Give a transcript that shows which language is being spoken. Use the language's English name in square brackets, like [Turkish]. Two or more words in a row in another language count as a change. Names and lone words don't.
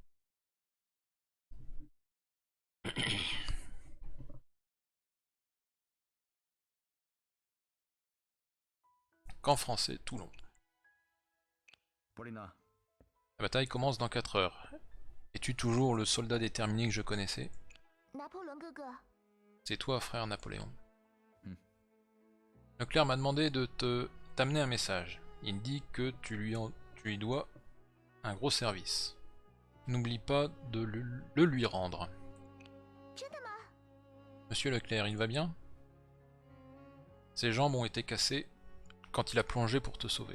[French] Camp français, Toulon. Paulina, La bataille commence dans 4 heures. Es-tu toujours le soldat déterminé que je connaissais? [Chinese] 拿破仑哥哥， [French] C'est toi, frère Napoléon. Hmm. Leclerc m'a demandé de t'amener un message. Il dit que tu lui dois un gros service. N'oublie pas de le lui rendre. [Chinese] 真的吗？ [French] Monsieur Leclerc, il va bien? Ses jambes ont été cassées quand il a plongé pour te sauver.